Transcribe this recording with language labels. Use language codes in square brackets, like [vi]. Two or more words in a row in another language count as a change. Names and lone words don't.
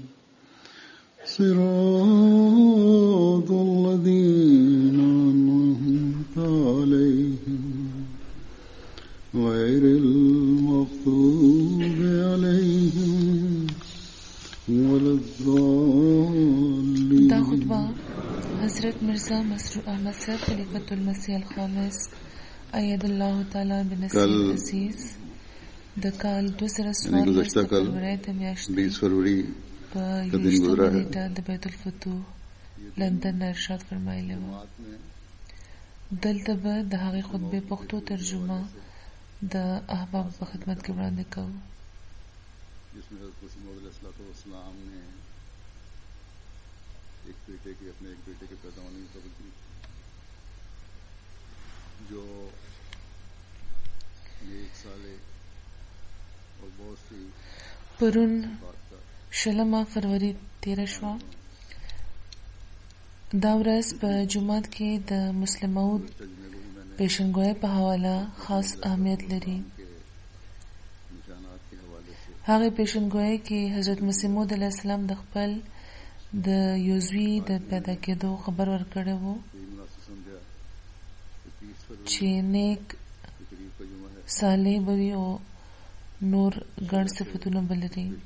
[ar] صراط الذين أنعمت عليهم غير المغضوب عليهم ولا الضالين. [ps] دا خطبہ حضرت مرزا مسرور احمد صاحب خلیفۃ المسیح الخامس [ar] اید الله تعالی بنصر عزیز [ps] د کال 2014 فروری د میاشتې 20 فروری په نیټه د بیت الفتوح لندن ارشاد فرمایلی و. دلته به د هغې خطبې پښتو ترجمه د احباب په خدمت کې وړاندې کوو. [ur] جس میں حضرت مسیح موعود [ar] علیہ السلام [ur] نے ایک بیٹے کے اپنے ایک بیٹے کے پیدا ہونے کی خبر دی جو ایک سالے اور بہت سی [ps] پرون شلمه فروری تیره شوه. دا ورځ په جومات کې د مسلم موعود پیشنګویۍ په حواله خاص اهمیت لري. هغه پیشنګویۍ کې حضرت مسیح موعود [ar] علیه السلام [ps] د خپل د یو زوی د پیدا کېدو خبر ورکړی و چې نیک صالح به وي او نور ګڼ صفتونه به لري.